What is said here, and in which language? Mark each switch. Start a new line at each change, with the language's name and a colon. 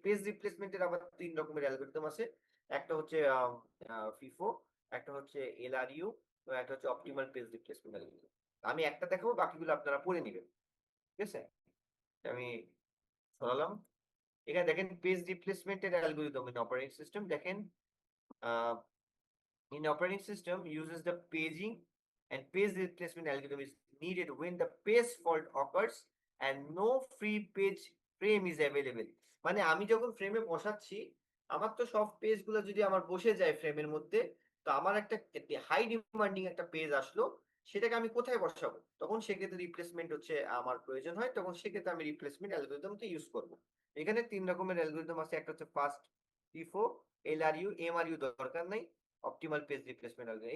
Bangla: Page রিপ্লেসমেন্টের আবার 3 রকমের algorithm আছে। একটা হচ্ছে ফিফো, একটা হচ্ছে এলআরইউ, এবং একটা হচ্ছে অপটিমাল পেজ রিপ্লেসমেন্ট অ্যালগোরিদম। আমি একটা দেখাবো, বাকিগুলো আপনারা পড়ে নেবেন। ঠিক আছে, আমি সরালাম। এখানে দেখেন
English: Page রিপ্লেসমেন্টের algorithm in operating system.
Bangla: দেখেন
English: in operating system uses the paging and page replacement algorithm is needed when the page fault occurs and no free page frame is available.
Bangla: মানে আমি যখন ফ্রেমে বসাচ্ছি, আমার তো সব পেজ গুলো যদি আমার বসে যায় ফ্রেমের মধ্যে, তো আমার একটা হাই ডিমান্ডিং একটা পেজ আসলো, সেটাকে আমি কোথায় বসাবো? তখন সেক্ষেত্রে রিপ্লেসমেন্ট হচ্ছে আমার প্রয়োজন হয়, তখন সেক্ষেত্রে আমি রিপ্লেসমেন্ট অ্যালগোরিদমটা ইউজ করব। এখানে 3 রকমের অ্যালগোরিদম আছে। একটা হচ্ছে ফাস্ট, টিফো, এলআরইউ, এমআরইউ দরকার নাই, অপটিমাল পেজ রিপ্লেসমেন্ট অ্যালগোরিদম।